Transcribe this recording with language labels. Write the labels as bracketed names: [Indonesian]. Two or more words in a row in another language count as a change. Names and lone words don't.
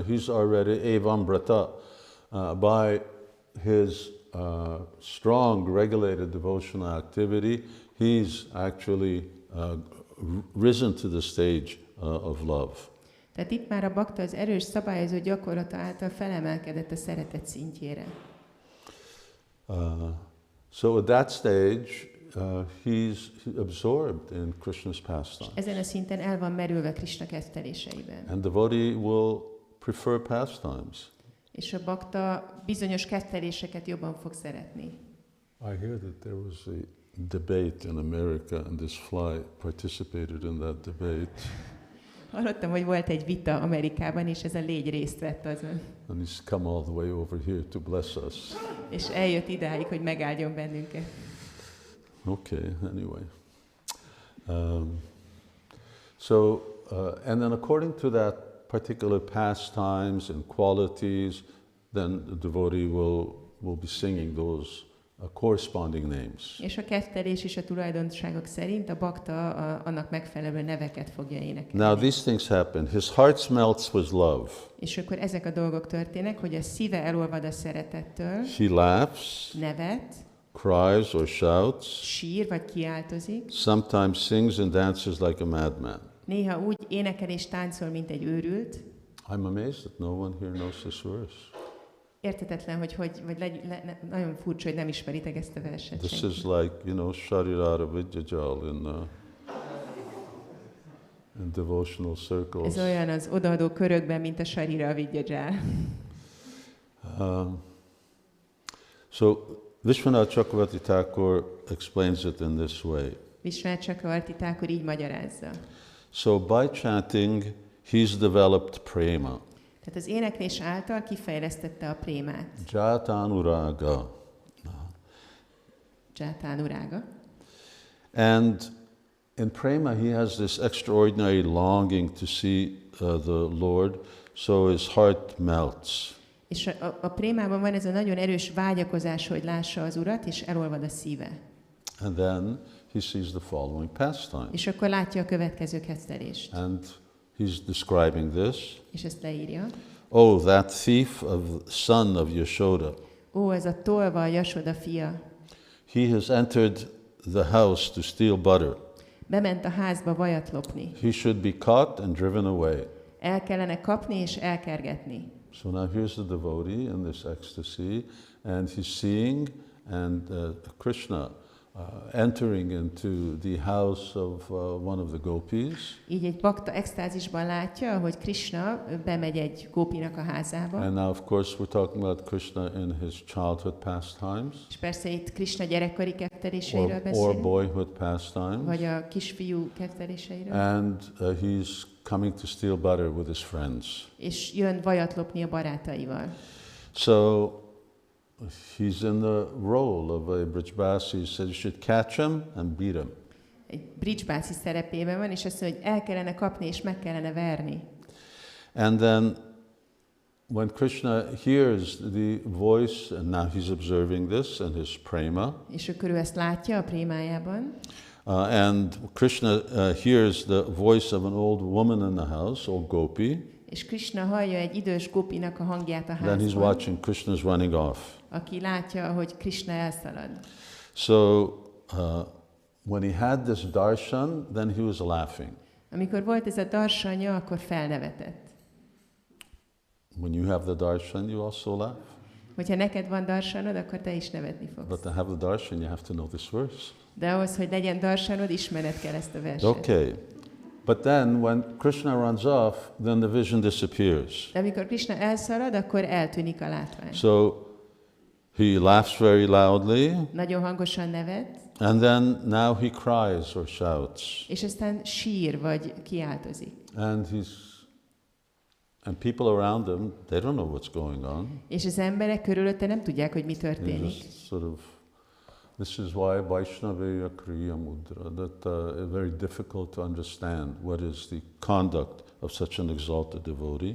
[English] He's already evambrata by his strong, regulated devotional activity. He's actually risen to the stage of love. [Hungarian] Tehát itt már a bakta az erős szabályozó gyakorlata által felemelkedett a szeretet szintjére. [English] So at that stage, he's absorbed in Krishna's pastime. [Hungarian] Ezen a szinten el van merülve Krishna ketteléseiben. [English] And devotee will prefer pastimes. [Hungarian] És a bakta bizonyos ketteléseket jobban fog szeretni. [English] I hear that there was a debate in America, and this fly participated in that debate. [Hungarian] Hallottam, hogy volt egy vita Amerikában, és ez a légy részt vett azon. [English] And he's come all the way over here to bless us. [Hungarian] És eljött idáig, hogy megáldjon bennünket. [English] Okay, anyway. And then according to that particular pastimes and qualities, then the devotee will be singing those corresponding names. [Hungarian] És a kettelés és a tulajdonságok szerint a bakta annak megfelelő neveket fogja énekelni. [English] Now these things happen. His heart melts with love. [Hungarian] És akkor ezek a dolgok történnek, hogy a szíve elolvad a szeretettől. [English] He laughs, [Hungarian] Nevet, [English] cries or shouts, [Hungarian] sír vagy kiáltozik. [English] sometimes sings and dances like a madman. [Hungarian] Néha úgy énekel és táncol, mint egy őrült. [English] I'm amazed that no one here knows this verse. [Hungarian] Érthetetlen, nagyon furcsa, hogy nem ismeritek ezt a verset. [English] This [Hungarian] senki. [English] is like, Sharirara Vidyajal in devotional circles. [Hungarian] Ez olyan az odaadó körökben, mint a Sarira Vidyajal. [English] So Vishwanath Chakravarti Thakur explains it in this way. [Hungarian] Vishwanath Chakravarti Thakur így magyarázza. [English] So by chanting, he's developed prema. [Hungarian] Tehát az éneklés által kifejlesztette a prémát. [English] Jatanuraga. [Hungarian] Jatanuraga. [English] And in prema, he has this extraordinary longing to see the Lord, so his heart melts. [Hungarian] És a prémában van ez a nagyon erős vágyakozás, hogy lássa az Urat, és elolvad a szíve. [English] And then he sees the following pastime. [Hungarian] És akkor látja a következő kettelést. [English] And he's describing this. [Hungarian] És ezt leírja. [English] Oh, that thief of son of Yashoda. [Hungarian] Ó, ez a tolva, a Jasoda fia. [English] He has entered the house to steal butter. [Hungarian] Bement a házba vajat lopni. [English] He should be caught and driven away. [Hungarian] El kellene kapni és elkergetni. [English] So now here's the devotee in this ecstasy, and he's seeing and Krishna entering into the house of one of the gopis. [Hungarian] Így egy bakta extázisban látja, hogy Krishna bemegy egy gópinak a házába. [English] And now of course we're talking about Krishna in his childhood pastimes. [Hungarian] És persze itt Krishna gyerekkori ketteléseiről [English] Or [Hungarian] beszélünk. [English] boyhood pastimes. [Hungarian] Vagy a kisfiú ketteléseiről. [English] And he's coming to steal butter with his friends. [Hungarian] És jön vajat lopni a barátaival. [English] So he's in the role of a Brijbasi. He said you should catch him and beat him. [Hungarian] Egy Brijbasi szerepében van, és azt mondja, hogy el kellene kapni és meg kellene verni. [English] And then when Krishna hears the voice, and now he's observing this in his prema. [Hungarian] És akkor ő ezt látja a prémájában. [English] And Krishna hears the voice of an old woman in the house, old gopi. [Hungarian] És Krishna hallja egy idős gopinak a hangját a házban. [English] Then he's watching Krishna's running off. [Hungarian] Aki látja, hogy Krishna elszalad. [English] So when he had this darshan, then he was laughing. [Hungarian] Amikor volt ez a darsanya, akkor felnevetett. [English] When you have the darshan, you also laugh. [Hungarian] Hogyha neked van darsanod, akkor te is nevetni fogsz. [English] But to have the darshan, you have to know this verse. [Hungarian] De ahhoz, hogy legyen darsanod, ismered kell ezt a verset. [English] Okay. But then when Krishna runs off, then the vision disappears. [Hungarian] De amikor Krishna elszalad, akkor eltűnik a látvány. [English] So he laughs very loudly. [Hungarian] Nagyon hangosan nevet. [English] And then now he cries or shouts. [Hungarian] És aztán sír vagy kiáltozik. [English] And And people around them, they don't know what's going on. [Hungarian] És az emberek körülötte nem tudják, hogy mi [English] They [Hungarian] történik. [English] just sort of, this is why [Bangla] বৈষ্ণবের ক্রিয়া মুদ্রা, [English] that very difficult to understand what is the conduct of such an exalted devotee.